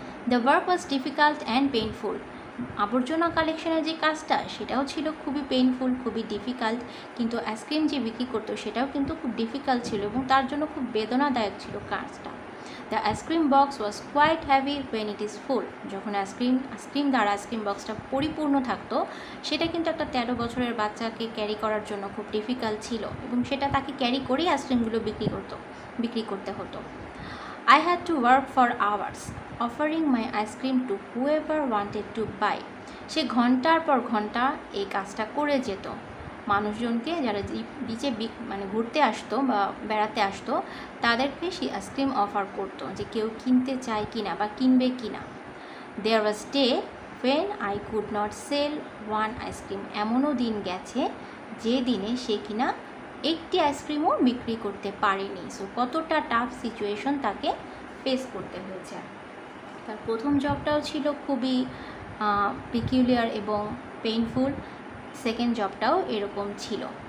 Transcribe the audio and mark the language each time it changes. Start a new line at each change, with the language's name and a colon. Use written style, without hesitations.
English: The work was difficult and painful.
Bangla: আবর্জনা কালেকশনের যে কাজটা সেটাও ছিল খুবই পেইনফুল, খুবই ডিফিকাল্ট, কিন্তু আইসক্রিম যে বিক্রি করতো সেটাও কিন্তু খুব ডিফিকাল্ট ছিল এবং তার জন্য খুব বেদনাদায়ক ছিল কাজটা।
English: The ice cream box was quite heavy when it is full.
Bangla: যখন আইসক্রিম দ্বারা আইসক্রিম বক্সটা পরিপূর্ণ থাকতো, সেটা কিন্তু একটা 13 বছরের বাচ্চাকে ক্যারি করার জন্য খুব ডিফিকাল্ট ছিল এবং সেটা তাকে ক্যারি করেই আইসক্রিমগুলো বিক্রি করতে হতো।
English: I had to work for hours, offering my ice cream to whoever wanted to buy.
Bangla: সে ঘন্টার পর ঘন্টা এই কাজটা করে যেত। মানুষজনকে যারা বিচে মানে ঘুরতে আসতো বা বেড়াতে আসতো তাদেরকে সে আইসক্রিম অফার করতো যে কেউ কিনতে চায় কিনা বা কিনবে কিনা।
English: There was day when I could not sell one ice cream.
Bangla: এমনও দিন গেছে যে দিনে সে কিনা একটি আইসক্রিমও বিক্রি করতে পারেনি। সো কতটা টাফ সিচুয়েশন তাকে ফেস করতে হয়েছে। তার প্রথম জবটাও ছিল খুবই পিকিউলিয়ার এবং পেইনফুল, সেকেন্ড জবটাও এরকম ছিল।